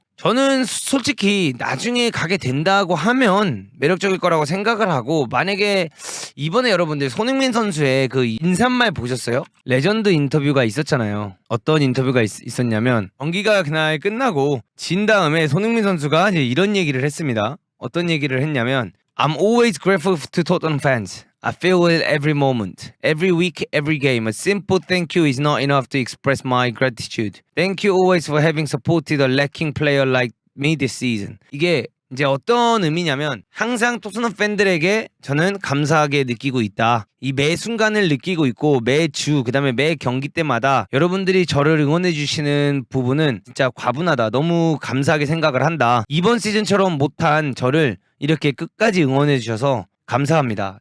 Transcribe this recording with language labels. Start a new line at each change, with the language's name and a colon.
Korean: 저는 솔직히 나중에 가게 된다고 하면 매력적일 거라고 생각을 하고 만약에 이번에 여러분들 손흥민 선수의 그 인사말 보셨어요? 레전드 인터뷰가 있었잖아요. 어떤 인터뷰가 있었냐면 경기가 그날 끝나고 진 다음에 손흥민 선수가 이제 이런 얘기를 했습니다. 어떤 얘기를 했냐면
English: I'm always grateful to Tottenham fans. I feel it every moment, every week, every game. A simple thank you is not enough to express my gratitude. Thank you always for having supported a lacking player like me this season.
Korean: 이게 이제 어떤 의미냐면 항상 토트넘 팬들에게 저는 감사하게 느끼고 있다. 이 매 순간을 느끼고 있고 매주 그다음에 매 경기 때마다 여러분들이 저를 응원해 주시는 부분은 진짜 과분하다. 너무 감사하게 생각을 한다. 이번 시즌처럼 못한 저를 이렇게 끝까지 응원해 주셔서 감사합니다.